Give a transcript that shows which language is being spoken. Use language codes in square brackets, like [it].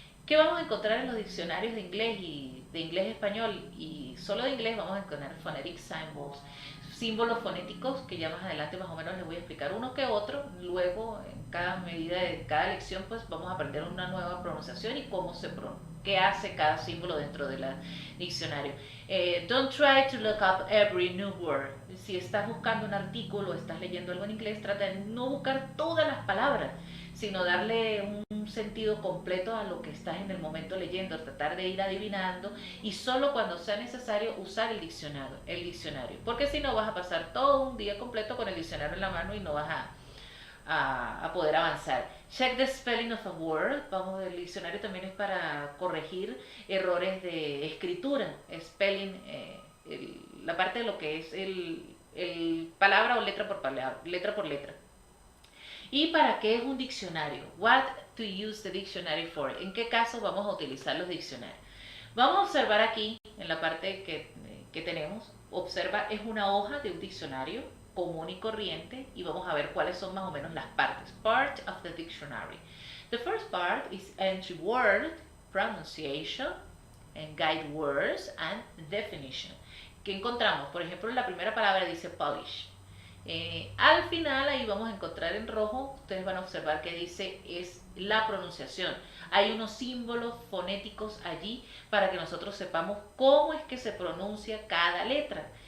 [es] ¿Qué vamos a encontrar en los diccionarios de inglés y de inglés-español y solo de inglés? Vamos a encontrar phonetic symbols, símbolos fonéticos que ya más adelante más o menos les voy a explicar uno que otro. Luego, en cada medida de cada lección, pues vamos a aprender una nueva pronunciación y qué hace cada símbolo dentro del diccionario. [en] Don't try to look up every new word. [es] Si estás buscando un artículo o estás leyendo algo en inglés, trata de no buscar todas las palabras, sino darle un sentido completo a lo que estás en el momento leyendo, tratar de ir adivinando y solo cuando sea necesario usar el diccionario, porque si no vas a pasar todo un día completo con el diccionario en la mano y no vas a poder avanzar. [en] Check the spelling of a word. [es] El diccionario también es para corregir errores de escritura, spelling, la parte de lo que es el palabra o letra por palabra, letra por letra. ¿Y para qué es un diccionario? [en] What to use the dictionary for? [es] ¿En qué caso vamos a utilizar los diccionarios? Vamos a observar aquí, en la parte que tenemos, observa, es una hoja de un diccionario común y corriente y vamos a ver cuáles son más o menos las partes. [en] Part of the dictionary. The first part is entry word, pronunciation, and guide words and definition. [es] ¿Qué encontramos? Por ejemplo, la primera palabra dice polish. Al final ahí vamos a encontrar en rojo, ustedes van a observar que dice es la pronunciación. Hay unos símbolos fonéticos allí para que nosotros sepamos cómo es que se pronuncia cada letra.